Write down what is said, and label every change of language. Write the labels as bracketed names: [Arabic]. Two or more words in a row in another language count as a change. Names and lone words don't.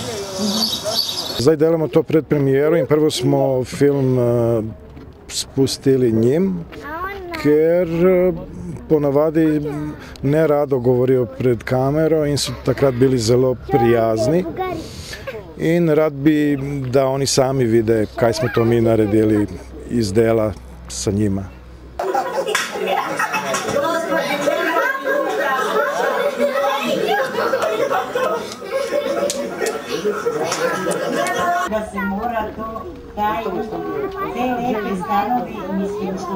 [Slovenian] Zdaj delamo to predpremijeru in prvo smo film spustili njim, ker ponavadi ne rado govorijo pred kamero in so takrat bili zelo prijazni. In rad bi, da oni sami vide, kaj smo to mi naredili iz dela sa njima. Da se mora to, te lepe stanovi, mislim, što